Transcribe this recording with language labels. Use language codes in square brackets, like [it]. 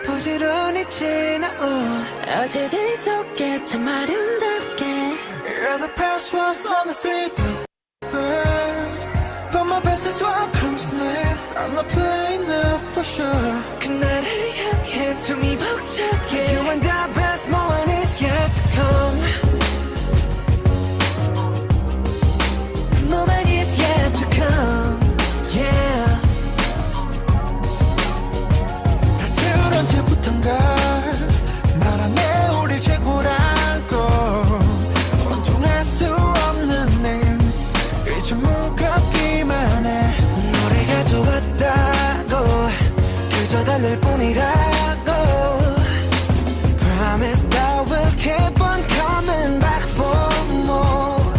[ko] 부지런히 지나온 어제들 속에 참 아름답게. [en] Yeah, the past was honestly the best. But my best is what comes next. I'm not playing now for sure. [ko] 그날을 향해 숨이 벅차게. [en] You and the best moment is yet to come. Moment is yet to come, yeah. [ko] 다들 언제부턴가 말하네 우리 최고라고. 원통할 수 없는 names 이제 무겁기만 해. 노래가 좋았다고 그저 달랠 뿐이라고. [en] Promise that we'll keep on coming back for more.